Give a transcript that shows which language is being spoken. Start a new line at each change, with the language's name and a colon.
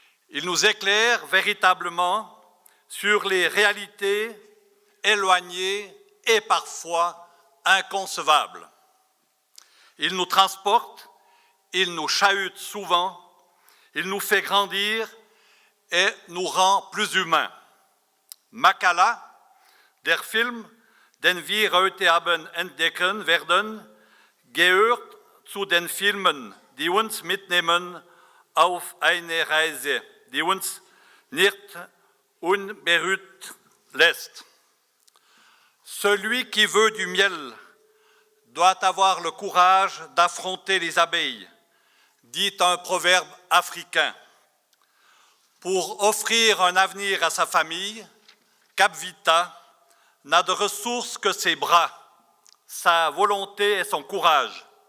French: Il nous éclaire véritablement sur les réalités éloignées et parfois inconcevables. Il nous transporte, il nous chahute souvent, il nous fait grandir et nous rend plus humains.
German: Makala, der Film, den wir heute Abend entdecken werden, gehört zu den Filmen, die uns mitnehmen auf eine Reise, die uns nicht unberührt lässt.
French: Celui qui veut du miel doit avoir le courage d'affronter les abeilles, dit un proverbe africain. Pour offrir un avenir à sa famille, Capvita n'a de ressources que ses bras, sa volonté et son courage.